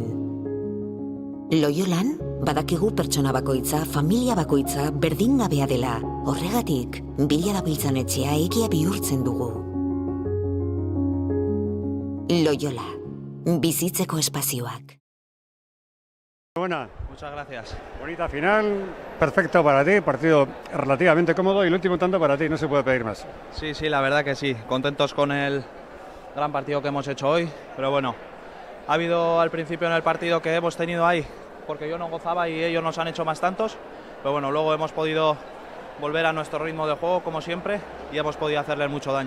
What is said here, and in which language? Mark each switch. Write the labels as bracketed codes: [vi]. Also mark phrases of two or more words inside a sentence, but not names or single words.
[eu] Loyolan, badakigu pertsona bakoitza, familia bakoitza berdingabea dela, horregatik, bila dabiltzan etxea egia bihurtzen dugu. Loyola, bizitzeko espazioak. [es] Buena. Muchas gracias. Bonita final, perfecto para ti, partido relativamente cómodo y el último tanto para ti, no se puede pedir más. Sí, la verdad que sí, contentos con el gran partido que hemos hecho hoy, pero bueno, ha habido al principio en el partido que hemos tenido ahí, porque yo no gozaba y ellos nos han hecho más tantos, pero bueno, luego hemos podido volver a nuestro ritmo de juego como siempre y hemos podido hacerles mucho daño.